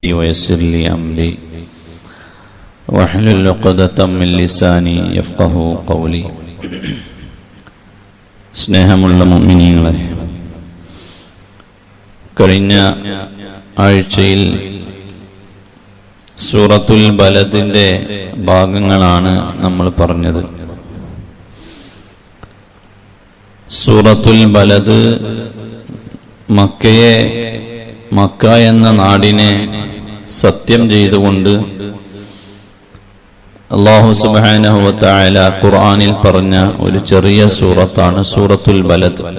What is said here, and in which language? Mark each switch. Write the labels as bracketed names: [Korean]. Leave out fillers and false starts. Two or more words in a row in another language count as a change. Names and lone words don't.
[Arabic] ويسر لي أمري واحلل عقدة من لساني يفقهوا قولي. [Malayalam] സ്നേഹമുള്ള മുഅ്മിനീങ്ങളെ, കഴിഞ്ഞ ആഴ്ചയിൽ സൂറത്തുൽ ബലദിന്റെ ഭാഗങ്ങളാണ് നമ്മൾ പറഞ്ഞത്. സൂറത്തുൽ ബലദ് മക്ക എന്ന നാടിനെ സത്യം ചെയ്തുകൊണ്ട് അല്ലാഹു [Arabic] سبحانه وتعالى [Malayalam] ഖുർആനിൽ പറഞ്ഞ ഒരു ചെറിയ സൂറത്താണ് സൂറത്തുൽ ബലദ്.